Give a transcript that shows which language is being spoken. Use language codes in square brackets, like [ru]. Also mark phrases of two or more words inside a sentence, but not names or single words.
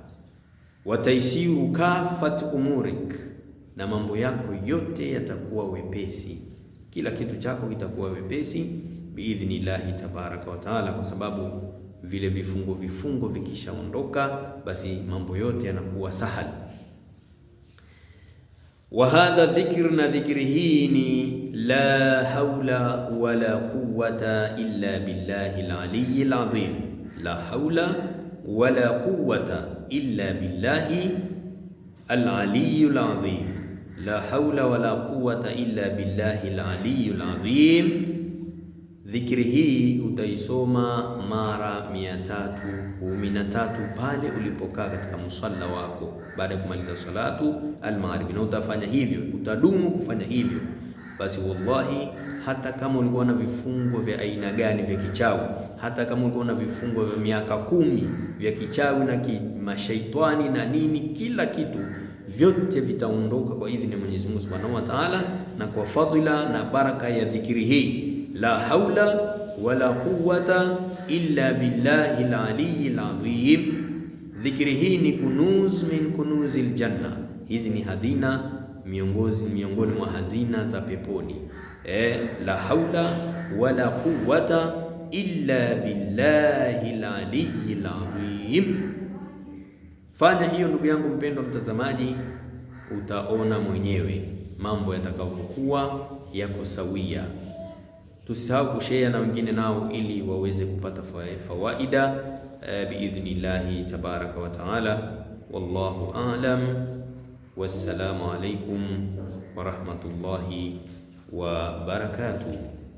[sw] Wataisiru kafat umurik, na mambo yako yote yatakuwa wepesi, kila kitu chako kitakuwa wepesi [ar] بإذن الله تبارك وتعالى, [sw] kwa sababu vile vifungo vikishaondoka, basi mambo yote yanakuwa sahal. [ar] وهذا ذكر, [sw] na dhikri hii ni [ar] لا حول ولا قوة إلا بالله العلي العظيم. لا حول ولا قوة إلا بالله العلي العظيم. لا حول ولا قوة إلا بالله العلي العظيم. [sw] Dhikri hii utaisoma mara 313 pale ulipokaa katika musalla wako baada ya kumaliza [ar] صلاة المغرب, [sw] na utafanya hivyo, utadumu kufanya hivyo. Basi wallahi, hata kama ulikuwa na vifungo vya aina gani vya kichawi, hata kama ulikuwa na vifungo vya miaka 10 vya kichawi na mashaitani na nini, kila kitu vyote vitaondoka kwa idhini ya Mwenyezi Mungu [ar] سبحانه وتعالى, [sw] na kwa fadhila na baraka ya dhikri hii. [ar] لا حول ولا قوة إلا بالله العلي العظيم. [sw] Dhikri hii ni [ar] كنوز من كنوز الجنة. [sw] Hizi ni hazina miongoni mwa hazina za peponi. [ar] لا حول ولا قوة إلا بالله العلي العظيم. [sw] Fanya hiyo ndugu yangu mpendwa mtazamaji, utaona mwenyewe mambo yatakavyokuwa yako sawia. Tusisahau kushare na wengine nao ili waweze kupata fawaida [ar] بإذن الله تبارك وتعالى. والله أعلم. والسلام عليكم ورحمة الله وبركاته.